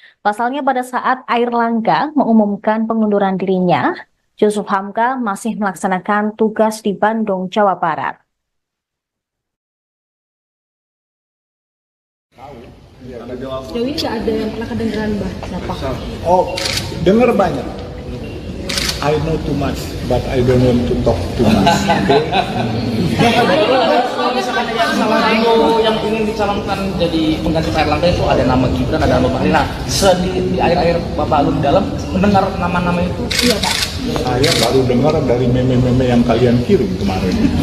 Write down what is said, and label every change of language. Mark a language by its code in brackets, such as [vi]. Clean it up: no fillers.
[id] Pasalnya pada saat Airlangga mengumumkan pengunduran dirinya, Jusuf Hamka masih melaksanakan tugas di Bandung, Jawa Barat. Sejauh ini nggak ada yang pernah kedengeran siapa? Oh, dengar banyak. [en] I know too much, but I don't want to talk too much. [id] Kalau misalkan yang salah dulu yang ingin dicalonkan jadi pengganti Pak Erlangga itu ada nama Gibran, ada nama Bahlil. Nah, di akhir-akhir Bapak Alun dalam mendengar nama-nama itu, iya Pak. Saya baru dengar dari meme-meme yang kalian kirim kemarin.